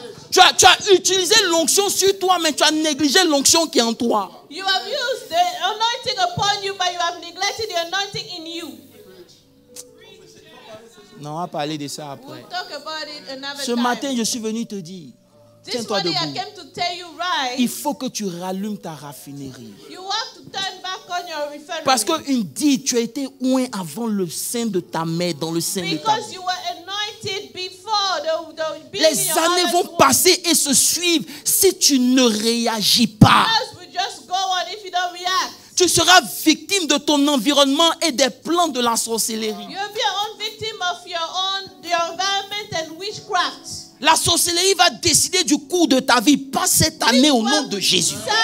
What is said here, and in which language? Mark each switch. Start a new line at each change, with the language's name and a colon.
French: Tu as utilisé l'onction sur toi, mais tu as négligé l'onction qui est en toi.
English: You have used the anointing upon you, but you have neglected the anointing in you.
French: Non, on va parler de ça après.
English: We'll talk about it another
French: Ce matin, je suis venu te dire, tiens-toi debout. Il faut que tu rallumes ta raffinerie.
English: You have to turn back on your refinery.
French: Parce qu'une dit, tu as été oint avant le sein de ta mère, dans le sein de ta mère.
English: Because you were anointed before the
French: Les années vont passer et se suivre si tu ne réagis pas.
English: Just go on if you don't react.
French: Tu seras victime de ton environnement et des plans de la sorcellerie.
English: You'll be your own victim of your environment and witchcraft.
French: La sorcellerie va décider du cours de ta vie, pas cette année au nom de Jésus.